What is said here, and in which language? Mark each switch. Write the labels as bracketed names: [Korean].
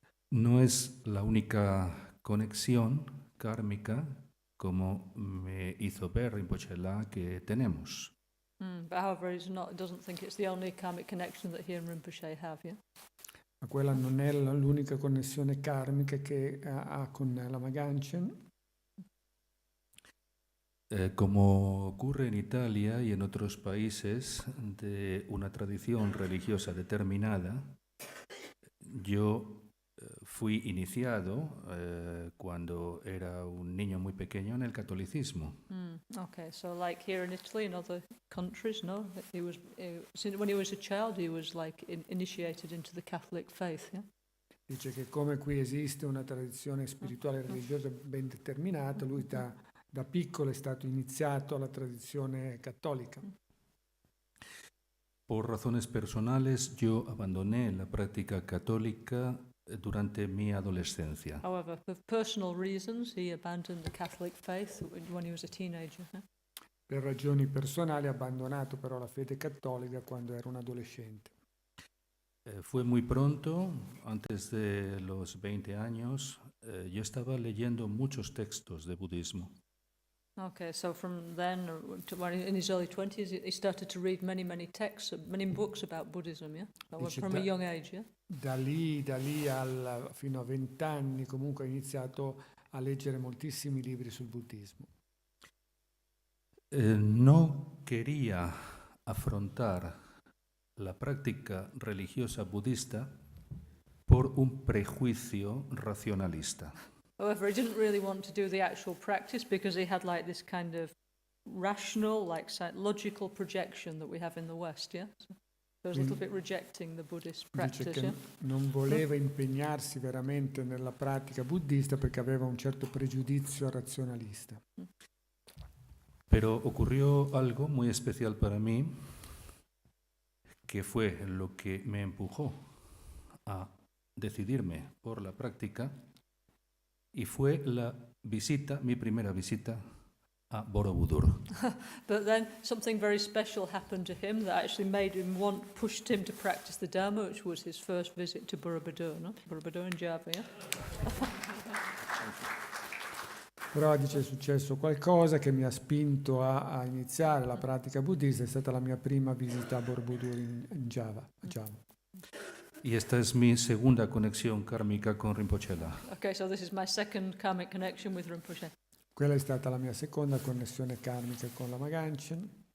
[Spanish] No es la única conexión kármica como me hizo ver Rinpoche La que tenemos. [English] But however, it doesn't think it's the only karmic connection that he and Rinpoche have, yeah? [Italian] Ma quella non è l'unica connessione karmica che ha con Lama Gangchen. [Spanish] Como ocurre en Italia y en otros países de una tradición religiosa determinada, yo fui iniciado cuando era un niño muy pequeño en el catolicismo. [English] Okay, so like here in Italy and other countries, no? He was, when he was a child, he was like initiated into the Catholic faith, yeah? [Italian] Dice che come qui esiste una tradizione spirituale e religiosa ben determinata, lui da piccolo è stato iniziato alla tradizione cattolica. [Spanish] Por razones personales, yo abandoné la práctica católica durante mi adolescencia. [English] However, for personal reasons, he abandoned the Catholic faith when he was a teenager. Yeah? [Italian] Per ragioni personali ha abbandonato però la fede cattolica quando era un adolescente. [Spanish] Fue muy pronto, antes de los 20 años, yo estaba leyendo muchos textos de budismo. [English] Okay, so from then, in his early 20s, he started to read many texts, many books about Buddhism, yeah? From a young age, yeah? [Italian] Da lì fino a 20 anni comunque ha iniziato a leggere moltissimi libri sul buddismo. [Spanish] No quería afrontar la práctica religiosa budista por un prejuicio racionalista. [English] However, he didn't really want to do the actual practice because he had like this kind of rational, like logical projection that we have in the West, yeah? So he was a little bit rejecting the Buddhist practice, [Italian] Dice che non voleva impegnarsi veramente nella pratica buddista perché aveva un certo pregiudizio razionalista. [Spanish] Pero ocurrió algo muy especial para mí, que fue lo que me empujó a decidirme por la práctica, y fue mi primera visita a Borobudur. [English] But then something very special happened to him that actually pushed him to practice the Dharma, which was his first visit to Borobudur, no? Borobudur in Java, yeah? [Italian] Però dice è successo qualcosa che mi ha spinto a iniziare la pratica buddista, è stata la mia prima visita a Borobudur in Java. [Spanish] Y esta es mi segunda conexión kármica con Rinpoche La. [English] Okay, so this is my second karmic connection with Rinpoche. [Italian] Quella è stata la mia seconda connessione karmica con Lama Gangchen.